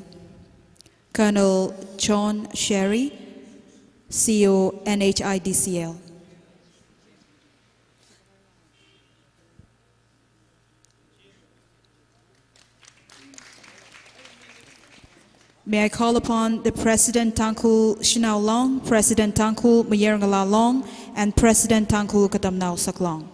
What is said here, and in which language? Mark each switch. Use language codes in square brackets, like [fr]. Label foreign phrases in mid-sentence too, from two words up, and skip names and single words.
[en] Colonel John Sherry, CEO NHIDCL. May I call upon the President Tangkhul Shinau Long, President Tangkhul Mayerngala Long, and President Tangkhul Katamnao Saklong.